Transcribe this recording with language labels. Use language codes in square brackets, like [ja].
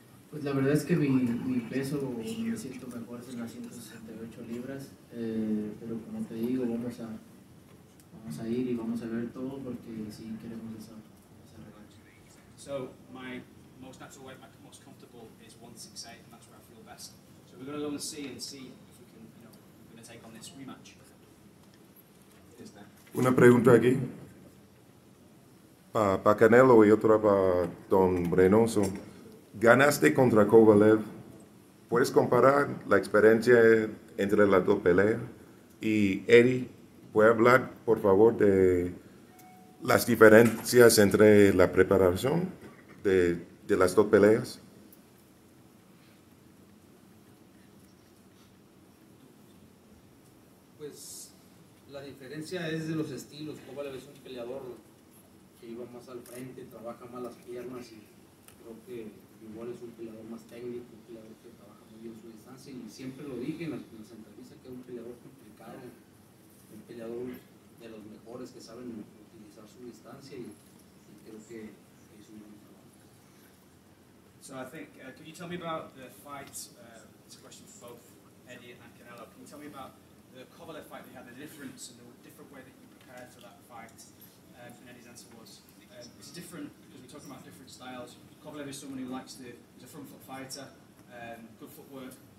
[es] Pues la verdad es que mi peso me siento mejor en las 168 libras, pero como te digo, vamos a ir y vamos a ver todo porque sí queremos esa revancha. [en] So my most natural weight, my most comfortable is 168, and that's where I feel best. So we're going to go and see if we can, we're going to take on this rematch. [es] Una pregunta aquí. Para Canelo y otra para Don Reynoso. Ganaste contra Kovalev. ¿Puedes comparar la experiencia entre las dos peleas? Y Eddie, ¿puede hablar, por favor, de las diferencias entre la preparación de las dos peleas? Pues la diferencia es de los estilos. Kovalev es un peleador que iba más al frente, trabaja más las piernas y creo que igual es un peleador más técnico, un peleador que trabaja muy bien su distancia y siempre lo dije en las entrevistas que es un peleador complicado, un peleador de los mejores que saben utilizar su distancia y creo que es un buen trabajo. [en] So I think, can you tell me about the fight? It's a question for both Eddie and Canelo. Can you tell me about the Kovalev fight that you had, the difference and the different way that you prepared for that fight? And Eddie's answer was, it's different because we're talking about different styles. Kovalev is someone who he's a front foot fighter, good footwork.